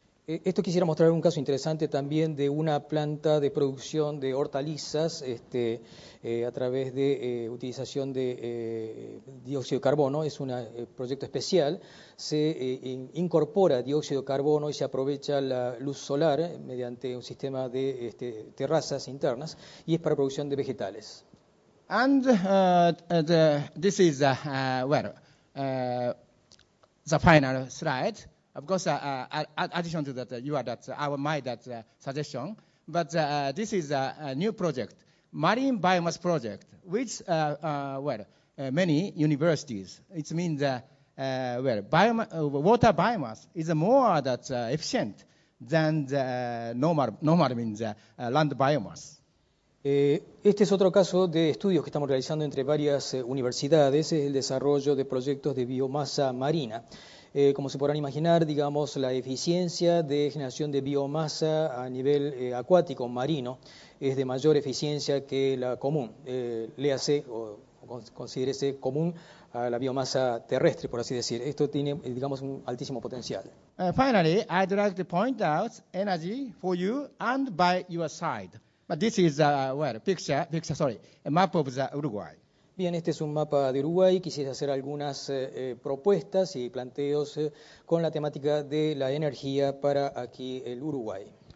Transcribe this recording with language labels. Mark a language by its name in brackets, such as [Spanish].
[Spanish] Esto quisiera mostrar un caso interesante también de una planta de producción de hortalizas a través de utilización de dióxido de carbono. Es un proyecto especial. Se incorpora dióxido de carbono y se aprovecha la luz solar mediante un sistema de terrazas internas, y es para producción de vegetales. [English] And this is the final slide. Of course, addition to that, my suggestion. But this is a new project, marine biomass project, which many universities. It means water biomass is more efficient than the normal means land biomass. [Spanish] Este es otro caso de estudios que estamos realizando entre varias universidades, es el desarrollo de proyectos de biomasa marina. Como se podrán imaginar, digamos, la eficiencia de generación de biomasa a nivel acuático, marino, es de mayor eficiencia que la común, léase o considérese común a la biomasa terrestre, por así decir. Esto tiene, digamos, un altísimo potencial. [English] Finally, I'd like to point out energy for you and by your side. But this is a map of the Uruguay. [Spanish] Bien, este es un mapa de Uruguay. Quisiera hacer algunas propuestas y planteos con la temática de la energía para aquí el Uruguay.